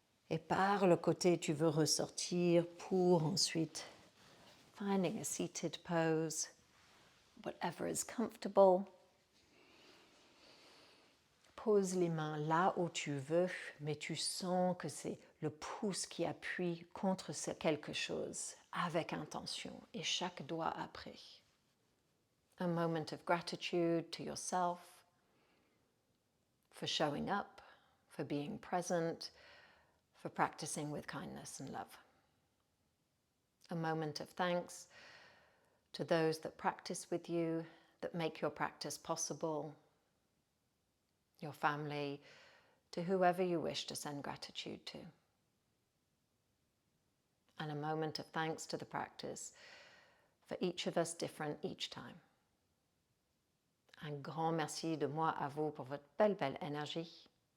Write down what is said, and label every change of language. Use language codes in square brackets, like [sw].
[fr] Et par le côté, tu veux ressortir pour ensuite [en] finding a seated pose, whatever is comfortable. [fr] Pose les mains là où tu veux, mais tu sens que c'est le pouce qui appuie contre quelque chose avec intention et chaque doigt après. [en] A moment of gratitude to yourself for showing up, for being present, for practicing with kindness and love. A moment of thanks to those that practice with you, that make your practice possible, your family, to whoever you wish to send gratitude to. And a moment of thanks to the practice, for each of us different each time. [fr] Un grand merci de moi à vous pour votre belle énergie.